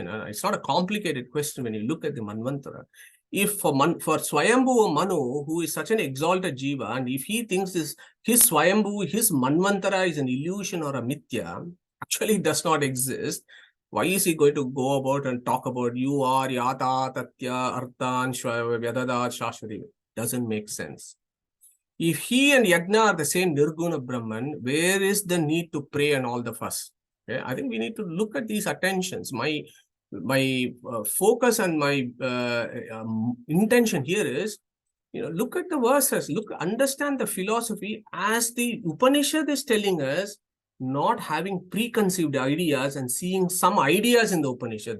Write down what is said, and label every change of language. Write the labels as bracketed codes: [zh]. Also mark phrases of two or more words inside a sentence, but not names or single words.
[en] It's not a complicated question when you look at the Manvantara. If for Svayambu or Manu, who is such an exalted jiva, and if he thinks his Svayambu, his Manvantara is an illusion or a mithya, actually does not exist, why is he going to go about and talk about you are [sa] yata, tatya, arthan, vyadada, shashvati? [en] Doesn't make sense. If he and Yagna are the same [sa] Nirguna Brahman, [en] where is the need to pray and all the fuss? Okay? I think we need to look at these attentions. My focus and my intention here is, look at the verses, understand the philosophy as the Upanishad is telling us, not having preconceived ideas and seeing some ideas in the Upanishad.